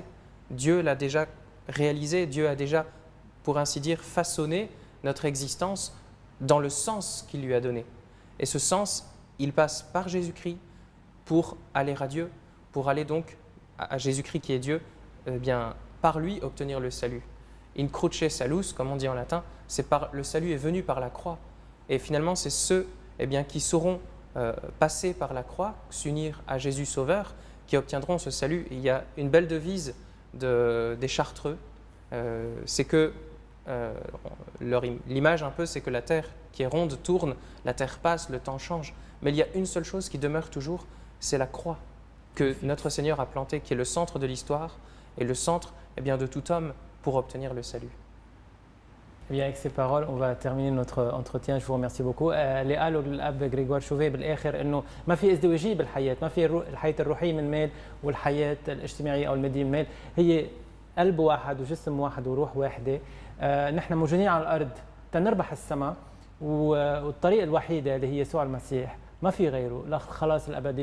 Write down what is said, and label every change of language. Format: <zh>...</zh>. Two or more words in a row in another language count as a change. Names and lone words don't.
<fr>Dieu l'a déjà réalisé, Dieu a déjà, pour ainsi dire, façonné notre existence dans le sens qu'il lui a donné. Et ce sens, il passe par Jésus-Christ pour aller à Dieu, pour aller donc à Jésus-Christ qui est Dieu, bien, par lui obtenir le salut.</fr> <la>In cruce salus,</la> <fr>comme on dit en latin, le salut est venu par la croix. Et finalement, c'est ceux bien, qui sauront passer par la croix, s'unir à Jésus Sauveur, qui obtiendront ce salut. Et il y a une belle devise des Chartreux, c'est que l'image un peu, c'est que la terre qui est ronde tourne, la terre passe, le temps change. Mais il y a une seule chose qui demeure toujours, c'est la croix que notre Seigneur a plantée, qui est le centre de l'histoire et le centre bien, de tout homme pour obtenir le salut. Bien, avec ces paroles, on va terminer notre entretien. Je vous remercie beaucoup.</fr> <ar>اللي قاله الأب غريغوار شوفيه بالآخر إنه ما في ازدواجية بالحياة، ما في الحياة الروحية من مال والحياة الاجتماعية أو المادية من مال، هي قلب واحد وجسم واحد وروح واحدة. نحن موجودين على الأرض تنربح السماء، والطريقة الوحيدة اللي هي يسوع المسيح، ما في غيره للخلاص الأبدي.</ar>